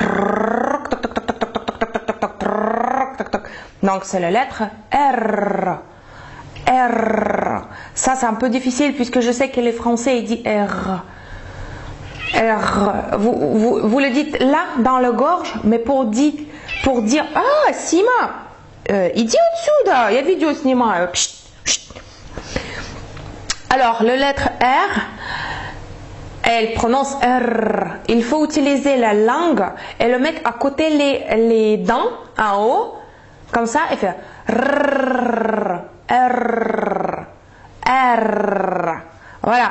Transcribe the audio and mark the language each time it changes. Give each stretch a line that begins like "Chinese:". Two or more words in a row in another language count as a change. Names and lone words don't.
French: Donc c'est la lettre R. R. Ça c'est un peu difficile puisque je sais que les Français ils disent R. R. Vous le dites là dans la gorge, mais pour dire ah Sima,
Russian: иди отсюда, я видео снимаю.
French: Alors la lettre R, elle prononce R. Il faut utiliser la langue et le mettre à côté les dents en haut, comme ça, et faire R. R. R. Voilà.